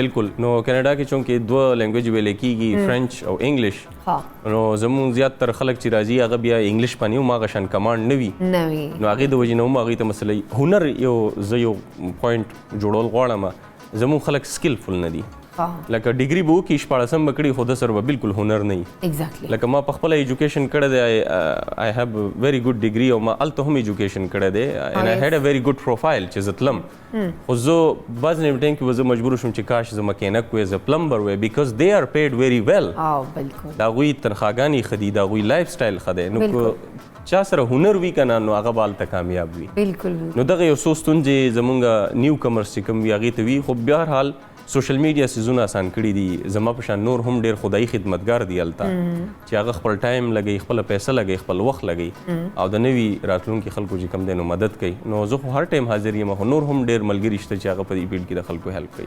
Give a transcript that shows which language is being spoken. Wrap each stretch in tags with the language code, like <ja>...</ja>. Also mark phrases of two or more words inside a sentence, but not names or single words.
<ps>بالکل نو کینیډا کې چونکې دوه لینګویج ویل کېږي فرنچ او انګلیش نو زموږ زیاتره خلک چې راځي هغه بیا انګلیش باندې هم هغه شان کمانډ نه وي نو هغې د وجې نه هم هغوی ته مسله هنر یو زه یو پوینټ جوړول غواړم زموږ خلک سکلفل نه دي لکه ډیګري به وکړي 14 به کړي خو د سره به بالکل هنر نه وي ایگزیکټلی لکه ما په خپله ایجوکیشن کړی دی</ps> <en>I have very good degree</en> <ps>او ما هلته هم ایجوکیشن کړی دی</ps> <en>and I had a very good profile</en> <ps>چې زه تلم خو زه بعض نیمه ټایم کې به زه مجبور شوم چې کاش زه مکینک وی زه پلمبر وی</ps> <en>because they are paid very well</en> <ps>بالکل د هغوی تنخواګانې ښه دي د هغوی لایف سټایل ښه دی نو که چا سره هنر وي که نه نو هغه به هلته کامیاب وي بالکل نو دغه یو څو ستونزې زمونږ</ps> <en>new comers</en> <ps>چې کوم وي هغې ته وي خو بهرحال</ps> <en>social media</en> <ps>سیزونه آسان کړي دي زما په شان نور هم ډېر خدایي خدمتګار دي هلته چې هغه خپل ټایم لګوي خپله پیسه لګوي خپل وخت لګوي او د نوي راتلونکي خلکو چې کوم دی نو مدد کوي نو زه خو هر ټایم حاضر یم خو نور هم ډېر ملګري شته چې هغه په دې فیلډ کې د خلکو هیلپ کوي</ps>